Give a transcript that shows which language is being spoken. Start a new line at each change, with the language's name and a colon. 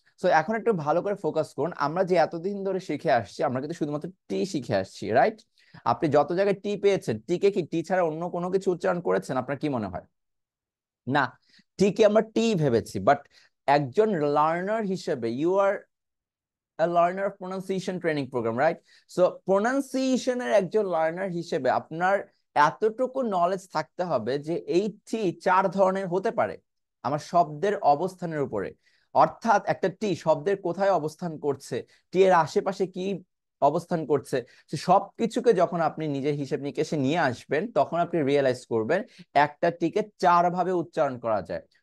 Bangla: So এখন একটু ভালো করে ফোকাস করুন, আমরা যে এতদিন ধরে শিখে আসছি, আমরা কিন্তু শুধুমাত্র টি শিখে আসছি, রাইট? আপনি যত জায়গায় টি পেয়েছেন, টিকে কি টি ছাড়া অন্য কোনো কিছু উচ্চারণ করেছেন? আপনার কি মনে হয়? না, টিকে আমরা টি ভেবেছি, বাট একজন লার্নার হিসেবে
English: You are a learner of pronunciation training program, right?
Bangla: So pronunciation এর একজন লার্নার হিসেবে আপনার এতটুকু নলেজ থাকতে হবে যে এই টি 4 ধরনের হতে পারে আমার শব্দের অবস্থানের উপরে, অর্থাৎ একটা টি শব্দের কোথায় অবস্থান করছে, টি এর আশেপাশে কি অবস্থান করছে, সবকিছুকে যখন আপনি নিজের হিসেব নিকেশে নিয়ে আসবেন তখন আপনি রিয়েলাইজ করবেন একটা টিকে 4 ভাবে উচ্চারণ করা যায়।